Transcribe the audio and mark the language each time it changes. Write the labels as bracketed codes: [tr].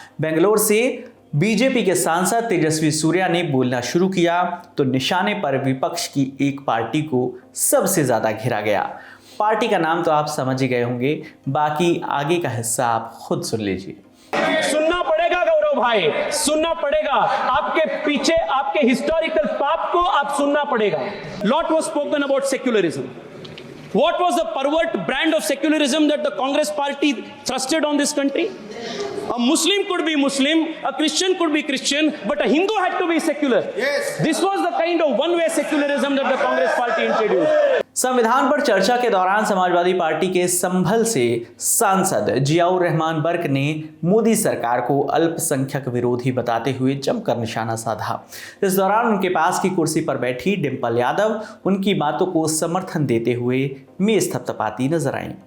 [hi] बेंगलोर से बीजेपी के सांसद तेजस्वी सूर्या ने बोलना शुरू किया तो निशाने पर विपक्ष की एक पार्टी को सबसे ज्यादा घेरा गया। पार्टी का नाम तो आप समझ ही गए होंगे, बाकी आगे का हिस्सा आप खुद सुन लीजिए। सुनना पड़ेगा गौरव भाई, सुनना पड़ेगा। आपके पीछे आपके हिस्टोरिकल पाप को आप सुनना पड़ेगा। [en] Lot was spoken about secularism. What was the pervert brand of secularism that the Congress party thrusted on this country? A Muslim could be Muslim, a Christian could be Christian, but a Hindu had to be secular. Yes. This was the kind of one-way secularism that the Congress party introduced. [hi] संविधान पर चर्चा के दौरान Samajwadi party के संभल से सांसद जियाउर रहमान बर्क ने मोदी सरकार को अल्पसंख्यक विरोधी बताते हुए जमकर निशाना साधा। इस दौरान उनके पास की कुर्सी पर बैठी डिंपल यादव उनकी बातों को समर्थन देते हुए मेज थपथपाती नजर आईं।